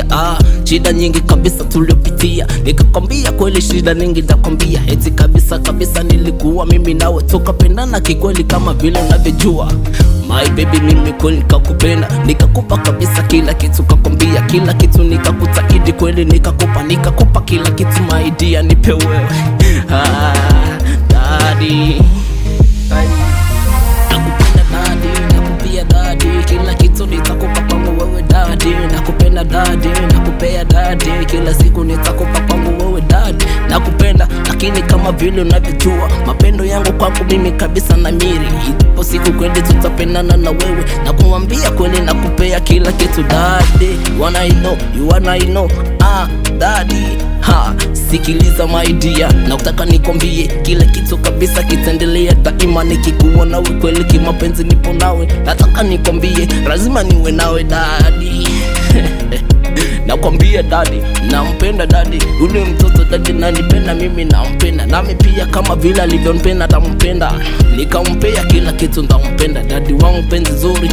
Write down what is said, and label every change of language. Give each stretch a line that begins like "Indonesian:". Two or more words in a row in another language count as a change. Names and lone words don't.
Swahili: Shida nyingi kabisa tuliopitia, nikakwambia kweli shida nyingi nitakwambia. Eti kabisa nilikuwa mimi nawe tukapendana kikweli kama vile unavyojua.
English: My baby
Swahili: mimi kweli nikakupenda, nikakupa kabisa kila kitu, kakwambia kila kitu, nikakutaidi kweli nikakupa kila kitu.
English: My dear
Swahili: nipe wewe daddy, kila kitu nitakupa kwangu wewe daddy, nakupenda daddy, nakupea daddy, kila siku nitakupa kwangu wewe daddy, nakupenda. Lakini kama vile unavyojua mapendo yangu kwako mimi kabisa na miri, ipo siku kweli tutapendana na wewe, nakuambia kweli nakupea kila kitu daddy.
English: You wanna know daddy.
Swahili: Sikiliza
English: my dear,
Swahili: nakutaka nikwambie kila kitu kabisa kitaendelea daima, nikikuwa nawe kweli kimapenzi nipo nawe, nataka nikwambie lazima niwe nawe daddy. Nakwambia daddy, nampenda daddy, ule mtoto daddy nanipenda mimi nampenda, nami pia kama vile alivyonipenda nitampenda, nikampea kila kitu nitampenda daddy wangu penzi zuri.